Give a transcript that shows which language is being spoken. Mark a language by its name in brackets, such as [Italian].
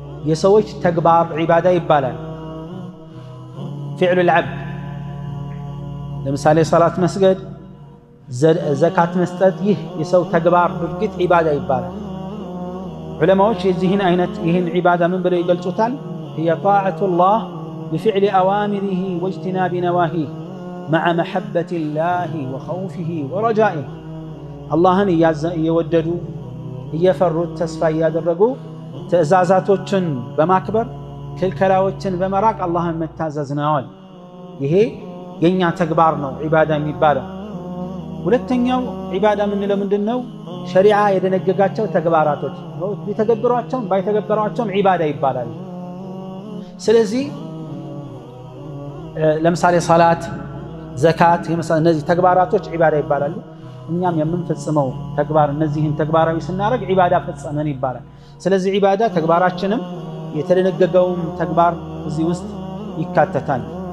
[Amharic] የሰዎች ተግባር ዒባዳ ይባላል። ፊዕሉል ዐብድ ለምሳሌ ሰላት መስገድ፣ ዘካት መስጠት፣ ይህ የሰው ተግባር ድርጊት ዒባዳ ይባላል። ዑለማዎች የዚህን አይነት ይህን ዒባዳ ምን ብለው ይገልጹታል? [Arabic] هي طاعة الله بفعل أوامره واجتناب نواهيه مع محبة الله وخوفه ورجائه. [Amharic] اللهن يودዱ እየፈሩት ተስፋ እያደረጉ ትእዛዛቶችን በማክበር ክልከላዎችን በመራቅ አላህን መታዘዝ ነው። ይሄ የኛ ተግባር ነው ዒባዳ የሚባለው። ሁለተኛው ዒባዳ ምንለው ምንድነው? ሸሪዓ የደነገጋቸው ተግባራቶች ቢተገበሯቸውም ባይተገበሯቸውም ዒባዳ ይባላል። ስለዚህ ለምሳሌ ሰላት፣ ዘካት እነዚህ ተግባራቶች ዒባዳ ይባላሉ። እኛም የምንፈጽመው ተግባር እነዚህን ተግባራዊ ስናደርግ ዒባዳ ፈጸመን ይባላል። ስለዚህ ዒባዳ ተግባራችንም የተደነገገውም ተግባር እዚህ ውስጥ ይካተታል።